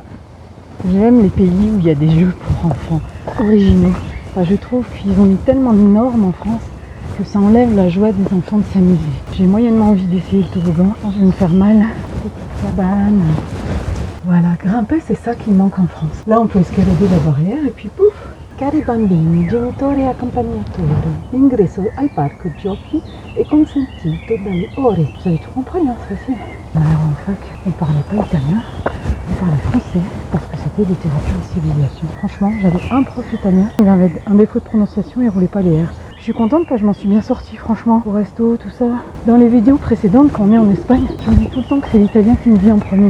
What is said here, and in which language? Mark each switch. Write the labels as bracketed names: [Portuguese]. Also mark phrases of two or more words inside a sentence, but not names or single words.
[French] J'aime les pays où il y a des jeux pour enfants originaux. Enfin, je trouve qu'ils ont mis tellement de normes en France que ça enlève la joie des enfants de s'amuser. J'ai moyennement envie d'essayer le toboggan. Je vais me faire mal. Petite cabane. Voilà, grimper, c'est ça qui manque en France. Là, on peut escalader la barrière et puis pouf! [Italian] Cari bambini, genitori accompagnatori, l'ingresso al parco giochi è consentito dalle ore. [French] Vous avez tout compris, hein, c'est facile. Alors en fac, on parlait pas italien, on parlait français parce que c'était littérature et civilisation. Franchement, j'avais un prof italien, il avait un défaut de prononciation, il roulait pas les R. Je suis contente que je m'en suis bien sortie, franchement, au resto, tout ça. Dans les vidéos précédentes, quand on est en Espagne, je me dis tout le temps que c'est l'italien qui me vient en premier.